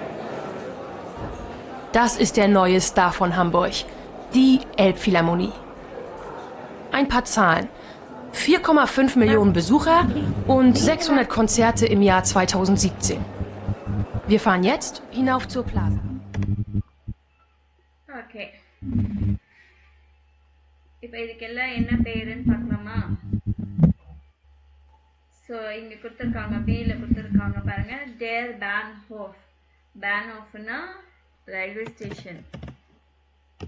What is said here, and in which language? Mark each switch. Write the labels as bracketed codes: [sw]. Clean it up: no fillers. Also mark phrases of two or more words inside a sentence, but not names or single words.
[de] Das ist der neue Star von Hamburg, die Elbphilharmonie. Ein paar Zahlen. 4,5 Millionen Besucher und 600 Konzerte im Jahr 2017. Wir fahren jetzt hinauf zur Plaza. [ta] ஓகே இப்போ இதுக்கெல்லாம் என்ன பேருன்னு பார்க்கலாமா ஸோ இங்கே கொடுத்துருக்காங்க பியில் கொடுத்துருக்காங்க பாருங்க [de] der Bahnhof [ta] பேன்ஹோஃப்னா [en] railway station